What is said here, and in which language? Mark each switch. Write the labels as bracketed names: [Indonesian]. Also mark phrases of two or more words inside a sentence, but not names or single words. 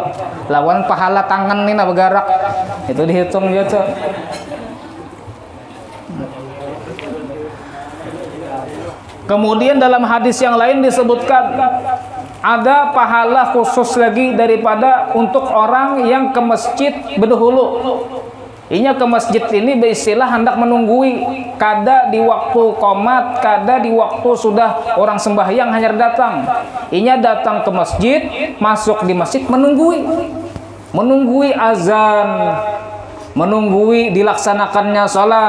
[Banjar] Lawan pahala tangan nih nak bergerak itu dihitung juga tuh. [Indonesian] Kemudian dalam hadis yang lain disebutkan ada pahala khusus lagi daripada untuk orang yang ke masjid berdahulu. [Banjar] Inya ke masjid ini beristilah hendak menunggui, kada di waktu qomat, kada di waktu sudah orang sembahyang hanya datang. Inya datang ke masjid, masuk di masjid menunggui azan, menunggui dilaksanakannya sholat.